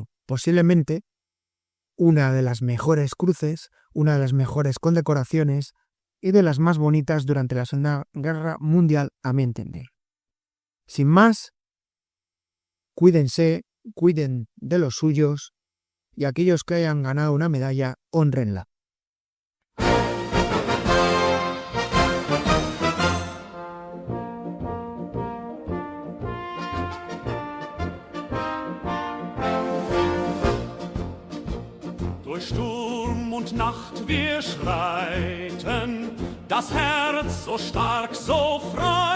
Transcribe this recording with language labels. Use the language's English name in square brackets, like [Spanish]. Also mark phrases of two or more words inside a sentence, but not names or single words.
[Spanish] Posiblemente una de las mejores cruces, una de las mejores condecoraciones y de las más bonitas durante la Segunda Guerra Mundial, a mi entender. Sin más, cuídense, cuiden de los suyos y aquellos que hayan ganado una medalla, hónrenla. [German] Durch Sturm und Nacht wir schreiten, das Herz so stark, so frei.